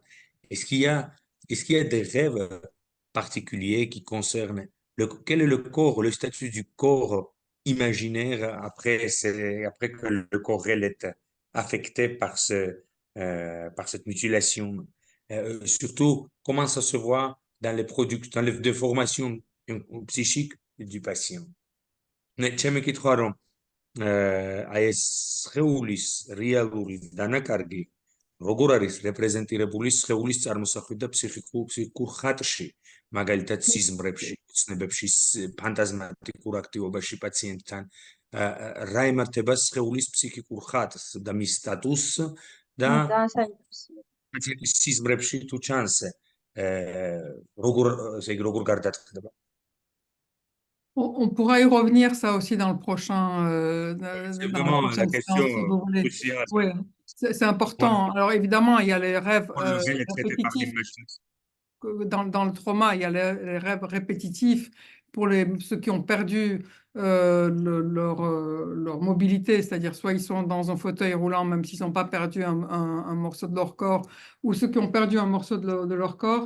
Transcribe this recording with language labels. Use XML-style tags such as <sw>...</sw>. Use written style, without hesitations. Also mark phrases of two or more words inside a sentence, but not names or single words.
<fr>Est-ce qu'il y a des rêves particuliers qui concernent quel est le corps, le statut du corps imaginaire après que le corps réel est affecté par cette mutilation? Surtout, comment ça se voit dans dans les déformations psychiques du patient?</fr> <ka>Ჩემი კითხვა რომ აი ეს სხეულის რეალური დანაკარგი როგორ არის რეპრეზენტირებული სხეულის წარმოსახვით და ფსიქიკურ ხატში, მაგალითად სიზმრებში, ოცნებებში, ფანტაზმატიკურ აქტივობაში პაციენტთან, რა ემართება სხეულის ფსიქიკურ ხატს და მის სტატუსს და ძალიან საინტერესოა. პაციენტის სიზმრებში თუ ჩანს ესე იგი როგორ გარდაწყდება?</ka> <fr>On pourra y revenir, ça aussi, dans le prochain, C'est dans la vraiment la prochaine question séance, si vous voulez. cruciale. Oui, c'est important. Alors, évidemment, il y a les rêves Quand le réel est traité par répétitifs. l'image. Dans le trauma, il y a les rêves répétitifs pour ceux qui ont perdu leur mobilité, c'est-à-dire soit ils sont dans un fauteuil roulant, même s'ils n'ont pas perdu un morceau de leur corps, ou ceux qui ont perdu un morceau de leur corps.</fr>